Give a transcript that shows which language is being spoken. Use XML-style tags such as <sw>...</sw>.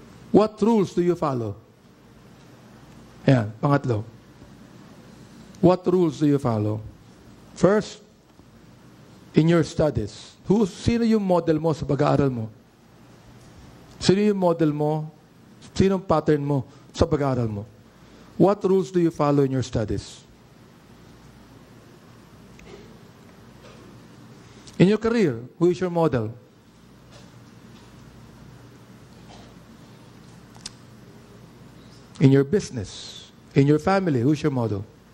<en>What rules do you follow?</en> <tl>Ayan, pangatlo.</tl> <en>What rules do you follow? First, in your studies.</en> <tl>Sino yung model mo sa pag-aaral mo? Sino yung model mo? Sino yung pattern mo sa pag-aaral mo?</tl> <en>What rules do you follow in your studies? In your career, who is your model? In your business, in your family, who's your model?</en>